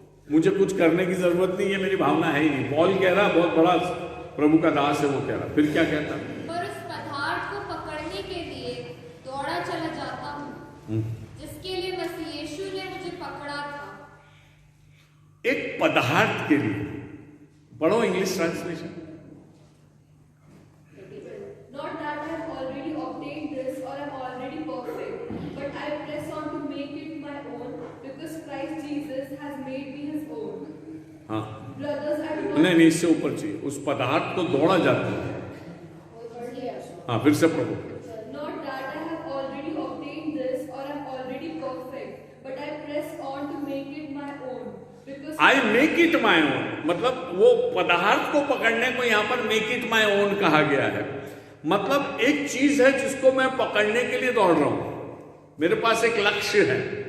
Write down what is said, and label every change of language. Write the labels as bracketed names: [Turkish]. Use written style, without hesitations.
[Hindi] मुझे कुछ करने की जरूरत नहीं है, मेरी भावना है ही नहीं। पॉल कह रहा, बहुत बड़ा प्रभु का दास है, वो कह रहा। फिर क्या कहता? पर उस पदार्थ को पकड़ने के लिए दौड़ा चला जाता हूं, जिसके लिए मसीह यीशु ने मुझे पकड़ा था। एक पदार्थ के लिए पढ़ो English translation. [English] Not that I have already obtained this or am already perfect, but I press on to make it my own, because Christ Jesus has made me his own. [Hindi] हाँ, [English] Brothers, I do [Hindi] नहीं, इससे ऊपर चाहिए। उस पदार्थ को दौड़ा जाता है। हाँ, फिर से प्रभु। [English] Not that I have already obtained this or am already perfect, but I press on to make it my own, because I make it my own, [Hindi] मतलब वो पदार्थ को पकड़ने को यहां पर [English] make it my own [Hindi] कहा गया है। मतलब एक चीज है जिसको मैं पकड़ने के लिए दौड़ रहा हूं। मेरे पास एक लक्ष्य है।